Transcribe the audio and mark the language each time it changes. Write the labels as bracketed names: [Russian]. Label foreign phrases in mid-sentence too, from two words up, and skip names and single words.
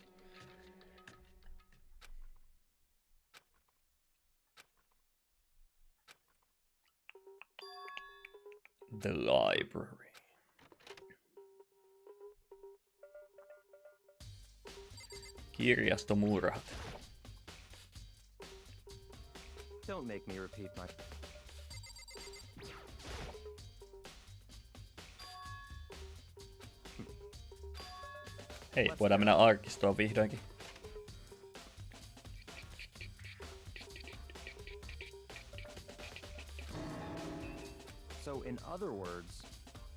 [English] The library. [Finnish] Kirjastomurhat. [English] Don't make me repeat my... [Finnish] Hei, voidaan mennä arkistoon vihdoinkin. [English] So in other words,